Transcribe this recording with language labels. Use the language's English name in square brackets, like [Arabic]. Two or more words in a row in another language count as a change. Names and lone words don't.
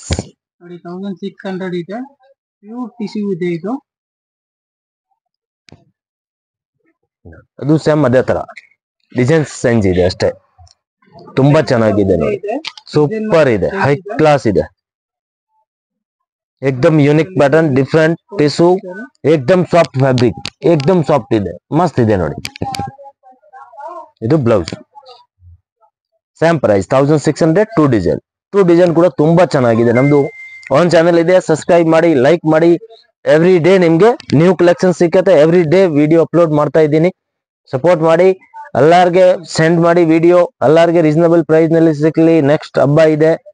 [Kannada] ನೋಡಿ 1600 ಇದೆ. [English] pure tissue [Kannada] ಇದೆ ಇದು. ಅದು ಸೇಮ್ ಅದೇ ತರ [English] design change [Kannada] ಇದೆ ಅಷ್ಟೇ. ತುಂಬಾ ಚೆನ್ನಾಗಿದೆ ನೋಡಿ. ಸೂಪರ್ ಇದೆ, [English] high class [Kannada] ಇದೆ. [Hindi] एकदम यूनिक पैटर्न डिफरेंट टिश्यू एकदम सॉफ्ट [Kannada] फैब्रिक एकदम सॉफ्ट ಇದೆ ಮಸ್ತ್ ಇದೆ ನೋಡಿ ಇದು [English] blouse same price [Kannada] 1600 ಟೂ ಡಿಸೈನ್ ಕೂಡ ತುಂಬಾ ಚೆನ್ನಾಗಿದೆ ನಮ್ದು [English] own channel [Kannada] ಇದೆ ಸಬ್ಸ್ಕ್ರೈಬ್ ಮಾಡಿ ಲೈಕ್ ಮಾಡಿ [English] every day [Kannada] ನಿಮ್ಗೆ [English] new collection [Kannada] ಸಿಕ್ಕತ್ತೆ [English] every day video upload [Kannada] ಮಾಡ್ತಾ ಇದ್ದೀನಿ ಸಪೋರ್ಟ್ ಮಾಡಿ ಎಲ್ಲರಿಗೆ ಸೆಂಡ್ ಮಾಡಿ ವಿಡಿಯೋ ಎಲ್ಲರಿಗೆ [English] reasonable price [Kannada] ನಲ್ಲಿ ಸಿಕ್ಕಲಿ ನೆಕ್ಸ್ಟ್ ಹಬ್ಬ ಇದೆ